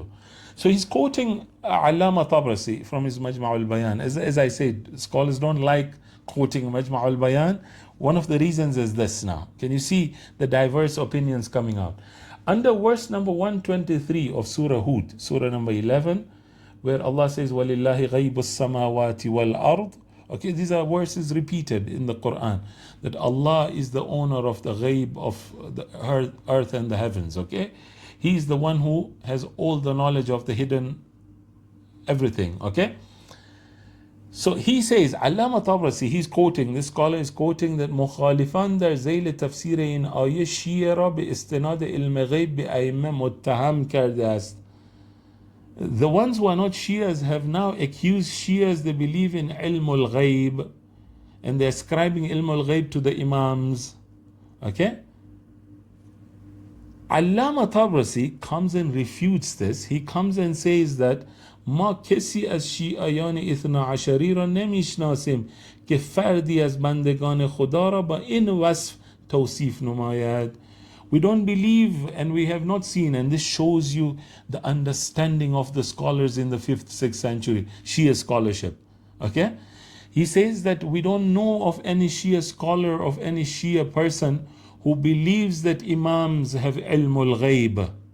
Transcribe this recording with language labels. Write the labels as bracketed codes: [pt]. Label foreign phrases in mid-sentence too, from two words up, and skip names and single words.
[en] So he's quoting Allama Tabrasi from his Majma' al-Bayan. As I said, scholars don't like quoting Majma' al-Bayan. One of the reasons is this now. Can you see the diverse opinions coming out? Under verse number 123 of Surah Hud, Surah number 11, where Allah says, [ar] وَلِلَّهِ غَيْبُ السَّمَاوَاتِ وَالْأَرْضِ. [en] Okay, these are verses repeated in the Quran, that Allah is the owner of the ghayb of the earth and the heavens. Okay? He is the one who has all the knowledge of the hidden everything. Okay? So he says, Allama Tabrasi, he's quoting, this scholar is quoting that [fa] مخالفان در ذیل تفسیر این آیه شیعه را به استناد علم غیب به ائمه متهم کرده است. [en] The ones who are not Shias have now accused Shias they believe in [ar] علم الغيب [en] and they're ascribing [ar] علم الغيب [en] to the Imams. Okay? Allama Tabrasi comes and refutes this. He comes and says that [fa] ما کسی از شیعیان اثنا عشری را نمیشناسیم که فردی از بندگان خدا را با این وصف توصیف نماید. [en] We don't believe and we have not seen, and this shows you the understanding of the scholars in the 5th, 6th century, Shia scholarship. Okay? He says that we don't know of any Shia scholar, of any Shia person who believes that Imams have [ar] علم الغيب.